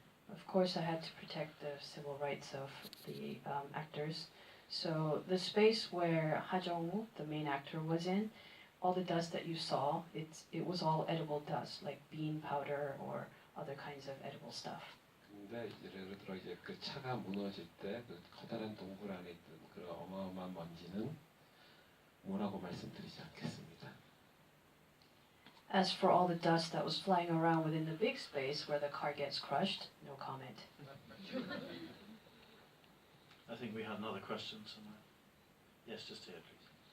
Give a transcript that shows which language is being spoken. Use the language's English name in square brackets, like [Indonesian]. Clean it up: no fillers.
[English] Of course, I had to protect the civil rights of the actors. So the space where Ha Jung-woo, the main actor, was in, all the dust that you saw, it was all edible dust, like bean powder or other kinds of edible stuff. [Korean] 근데 예를 들어 이제 그 차가 무너질 때 그 커다란 동굴 안에 있던 그 어마어마한 먼지는 뭐라고 말씀드리지 않겠습니다. [English] As for all the dust that was flying around within the big space where the car gets crushed, no comment. I think we had another question somewhere. Yes, just here, please.